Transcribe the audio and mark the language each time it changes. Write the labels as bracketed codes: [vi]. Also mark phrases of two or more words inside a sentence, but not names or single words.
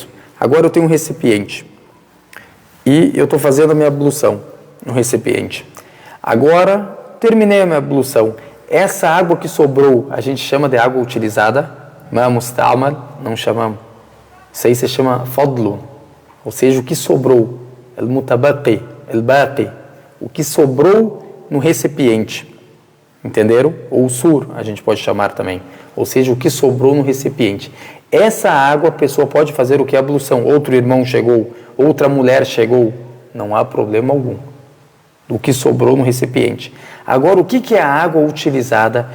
[pt] Agora eu tenho um recipiente e eu estou fazendo a minha ablução no recipiente. Agora terminei a minha ablução. Essa água que sobrou, a gente chama de água utilizada, não chamamos. Isso aí se chama fadlu, ou seja, o que sobrou, [ar] المتبقي، الباقي, [pt] o que sobrou no recipiente, entenderam? Ou sur, a gente pode chamar também, ou seja, o que sobrou no recipiente. Essa água a pessoa pode fazer o que? Ablução. Outro irmão chegou, outra mulher chegou, não há problema algum. Do que sobrou no recipiente. Agora, o que é a água utilizada?